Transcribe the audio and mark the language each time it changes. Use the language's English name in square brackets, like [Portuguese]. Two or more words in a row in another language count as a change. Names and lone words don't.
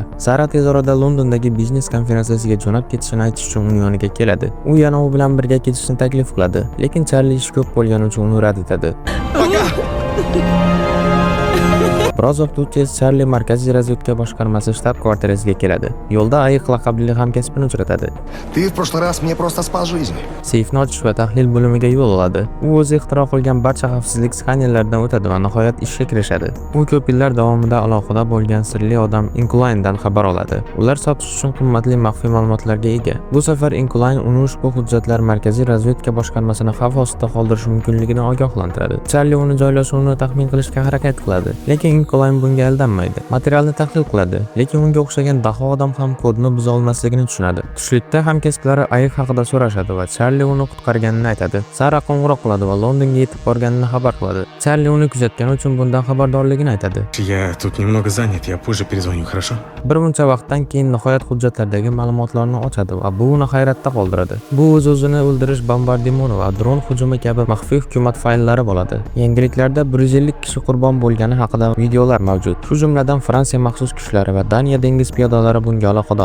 [Uzbek] Sara tez orada Londondagi biznes konferensiyasiga jo'nab ketishini aytish uchun uning yoniga keladi. U yana u bilan birga ketishni taklif qiladi, lekin Charli ishi ko'p bo'lgani uchun uni rad etadi. Biroz vaqt o'tgach Charli markaziy razvedka boshqarmasi shtab-kvartirasiga keladi. Yo'lda ayiq laqabli hamkasbini uchratadi. [Russian] Ты в прошлый раз мне просто спас жизнь. [Uzbek] Seyfni ochish va tahlil bo'limiga yo'l oladi. U o'zi ixtiro qilgan barcha xavfsizlik skanerlaridan o'tadi va nihoyat ishga kirishadi. U ko'p yillar davomida aloqada bo'lgan sirli odam Incline'dan xabar oladi. Ular sotish uchun qimmatli maxfiy ma'lumotlarga ega. Bu safar Incline uni ushbu hujjatlar markaziy razvedka boshqarmasini xavf ostida qoldirishi mumkinligini ogohlantiradi. Charli uni joylashuvini taxmin qilishga harakat qiladi, lekin Incline bunga aldanmaydi. Materialni tahlil qiladi, lekin unga o'xshagan daho odam ham kodni buza olmasligini tushunadi. Tushlikda hamkasblari ayiq haqida so'rashadi va Charli uni qutqarganini aytadi. Sara qo'ng'iroq qiladi va Londonga yetib borganini xabar qiladi. Charli uni kuzatgani uchun bundan xabardorligini aytadi. [Russian] Я тут немного занят, я позже перезвоню, хорошо? [Uzbek] Bir muncha vaqtdan keyin nihoyat hujjatlardagi ma'lumotlarni ochadi va bu uni hayratda qoldiradi. Bu o'z-o'zini o'ldirish bombardimoni va dron hujumi kabi maxfiy hukumat fayllari bo'ladi. Yangiliklarda 150 kishi qurbon bo'lgani haqida videolar mavjud. Shu jumladan Fransiya maxsus kuchlari va Daniya dengiz piyodalari bunga aloqador.